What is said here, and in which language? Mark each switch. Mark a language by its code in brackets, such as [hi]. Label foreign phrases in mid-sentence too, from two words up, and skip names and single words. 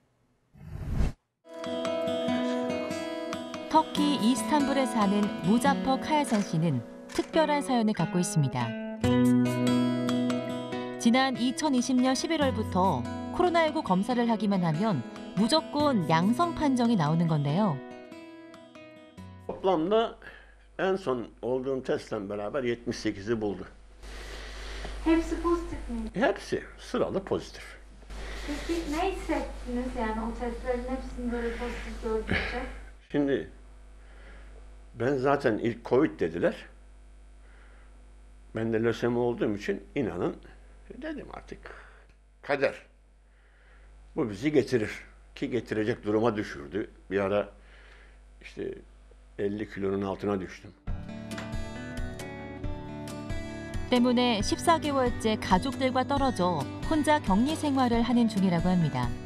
[ko] 터키 이스탄불에 사는 무자퍼 카야산 씨는 특별한 사연을 갖고 있습니다. 지난 2020년 11월부터 코로나19 검사를 하기만 하면 무조건 양성 판정이 나오는 건데요. [tr] Toplamda en son olduğum testten beraber 78'i buldu. Hepsi pozitif mi? Hepsi sıralı pozitif. Peki ne hissettiniz yani o testlerin hepsini böyle pozitif gördüğünde? Şimdi ben zaten ilk Covid dediler. Ben de lösemi olduğum için inanın dedim artık kader. Bu bizi getirir ki getirecek duruma düşürdü. Bir ara işte 50 kilonun altına düştüm. [ko] 때문에 14개월째 가족들과 떨어져 혼자 격리 생활을 하는 중이라고 합니다.